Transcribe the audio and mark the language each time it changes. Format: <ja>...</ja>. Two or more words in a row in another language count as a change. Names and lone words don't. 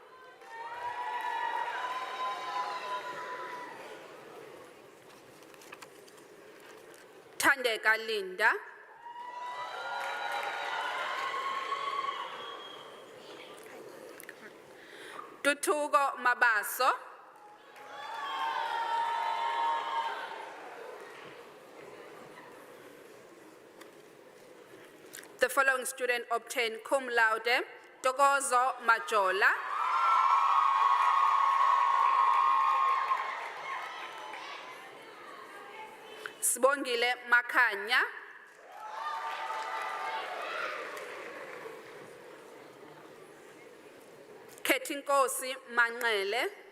<en>Thandeka Linda. Tutugo Mabaso. The following student obtained</en> <la>cum laude:</la> <en>Togozo Majola. Sibongile Makanya. Kethinkosi Manxele.</en>